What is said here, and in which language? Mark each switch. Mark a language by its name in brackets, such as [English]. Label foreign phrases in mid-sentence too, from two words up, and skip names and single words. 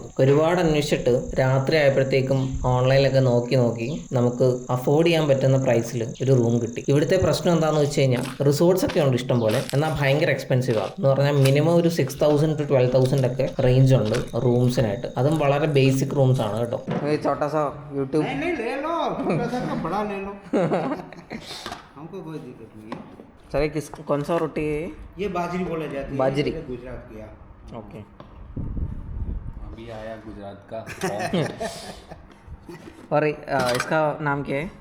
[Malayalam] ഒരുപാട് അന്വേഷിച്ചിട്ട് രാത്രി ആയപ്പോഴത്തേക്കും ഓൺലൈനിലൊക്കെ നോക്കി നമുക്ക് അഫോർഡ് ചെയ്യാൻ പറ്റുന്ന പ്രൈസിൽ ഒരു റൂം കിട്ടി. ഇവിടുത്തെ പ്രശ്നം എന്താണെന്ന് വെച്ച് കഴിഞ്ഞാൽ റിസോർട്ട്സ് ഒക്കെ ഉണ്ട് ഇഷ്ടം പോലെ, എന്നാൽ ഭയങ്കര എക്സ്പെൻസീവ് ആണ്. എന്ന് പറഞ്ഞാൽ മിനിമം ഒരു 6,000 to 12,000 ഒക്കെ റേഞ്ച് ഉണ്ട് റൂംസിനായിട്ട്. അതും വളരെ [English] basic rooms [Malayalam] ആണ് കേട്ടോ. [Hindi] छोटा सा यूट्यूब नहीं ले लो, छोटा सा का बड़ा ले लो। हमको कोई दिक्कत नहीं है। सर कौन सा रोटी है ये बाजरी बोला जाती है, बाजरी गुजरात की। ओके, अभी आया गुजरात का। और इसका नाम क्या है?